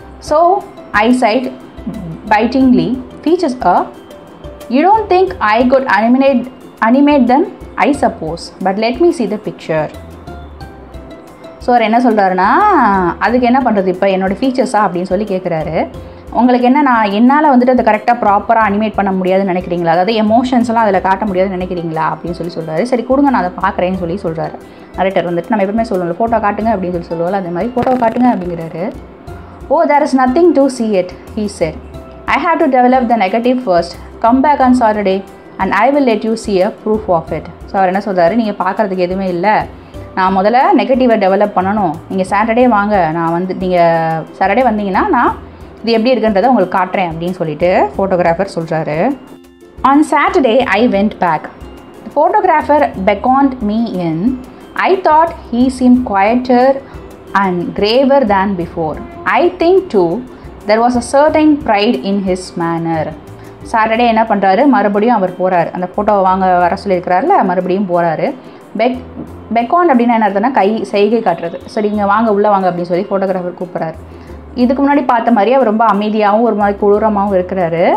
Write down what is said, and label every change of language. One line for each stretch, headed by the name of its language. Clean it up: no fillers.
English: So I said bitingly, features are, you don't think I could animate them, I suppose, but let me see the picture.
Tamil: So அவர் என்ன சொல்கிறாருன்னா, அதுக்கு என்ன பண்ணுறது, இப்போ என்னோடய ஃபீச்சர்ஸா அப்படின்னு சொல்லி கேட்குறாரு. உங்களுக்கு என்ன, நான் என்னால் வந்துட்டு அதை கரெக்டாக ப்ராப்பராக அனிமேட் பண்ண முடியாதுன்னு நினைக்கிறீங்களா, அதாவது எமோஷன்ஸ்லாம் அதில் காட்ட முடியாதுன்னு நினைக்கிறீங்களா அப்படின்னு சொல்லி சொல்கிறாரு. சரி கொடுங்க, நான் அதை பார்க்குறேன்னு சொல்லி சொல்கிறாரு. நரேட்டர் வந்துட்டு நம்ம எப்பவுமே சொல்லணும், ஃபோட்டோ காட்டுங்க அப்படின்னு சொல்லி சொல்லுவோம்ல, அந்த மாதிரி ஃபோட்டோ காட்டுங்க அப்படிங்கிறாரு.
English: Oh, there is nothing to see it, he said. I have to develop the negative first. Come back on Saturday and I will let you see a proof of it.
Tamil: So அவர் என்ன சொல்கிறாரு, நீங்கள் பார்க்குறதுக்கு எதுவுமே இல்லை, நான் முதல்ல நெகட்டிவை develop பண்ணணும், நீங்கள் சாட்டர்டே வாங்க, நீங்கள் சாட்டர்டே வந்தீங்கன்னா நான் இது எப்படி இருக்குன்றதை உங்களுக்கு காட்டுறேன் அப்படின்னு சொல்லிட்டு ஃபோட்டோகிராஃபர் சொல்கிறாரு.
English: On Saturday I went back. The photographer beckoned me in. I thought he seemed quieter and graver than before. I think too there was a certain pride in his manner.
Tamil: Saturday என்ன பண்ணுறாரு, மறுபடியும் அவர் போகிறார், அந்த ஃபோட்டோவை வாங்க வர சொல்லியிருக்கிறாருல, மறுபடியும் போகிறாரு. பெக்கான் அப்படின்னா என்ன அர்த்தம்னா செய்கை காட்டுறது. சரி இங்கே வாங்க, உள்ளே வாங்க அப்படின்னு சொல்லி ஃபோட்டோகிராஃபர் கூப்பிட்றாரு. இதுக்கு முன்னாடி பார்த்த மாதிரியே அவர் ரொம்ப அமைதியாகவும் ஒரு மாதிரி கொடூரமாகவும் இருக்கிறாரு.